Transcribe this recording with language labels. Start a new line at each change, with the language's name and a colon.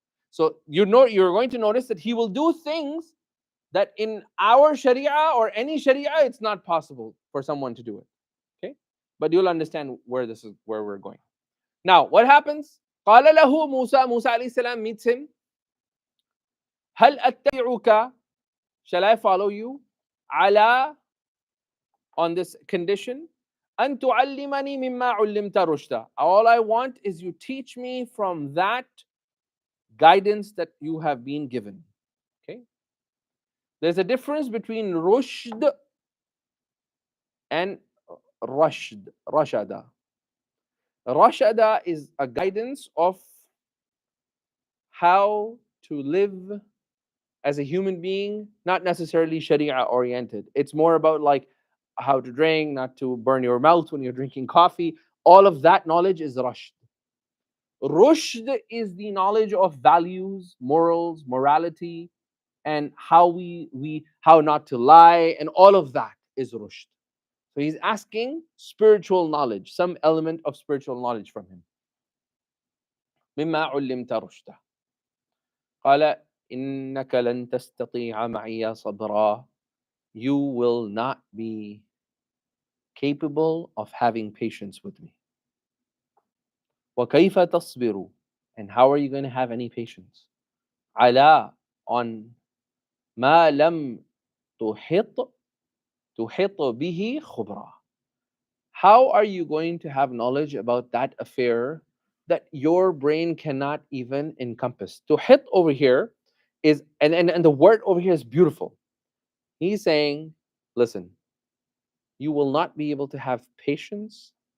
English: So you're going to notice that He will do things that in our sharia or any sharia, it's not possible for someone to do it. Okay? But you'll understand where we're going. Now, what happens?
Arabic: قال له موسى.
English: Musa alayhi salam meets him.
Arabic: هل أتبعك?
English: Shall I follow you?
Arabic: على,
English: on this condition,
Arabic: أن تعلمني مما علمت رشدا.
English: All I want is you teach me from that guidance that you have been given. Okay? There's a difference between rushd and rashada. Rashada is a guidance of how to live as a human being, not necessarily sharia oriented. It's more about like how to drink, not to burn your mouth when you're drinking coffee. All of that knowledge is rushd. Rushd is the knowledge of values, morals, morality, and how not to lie, and all of that is rushd. So he's asking spiritual knowledge, some element of spiritual knowledge from him.
Arabic: مما علمت رشدا. قال إنك لن تستطيع معي صبرا.
English: You will not be capable of having patience with me.
Arabic: وكيف تصبر?
English: And how are you going to have any patience?
Arabic: على, on ما لم تحط به خبرا.
English: How are you going to have knowledge about that affair that your brain cannot even encompass? Tuhit over here is, and the word over here is beautiful. He's saying, listen, you will not be able to have patience.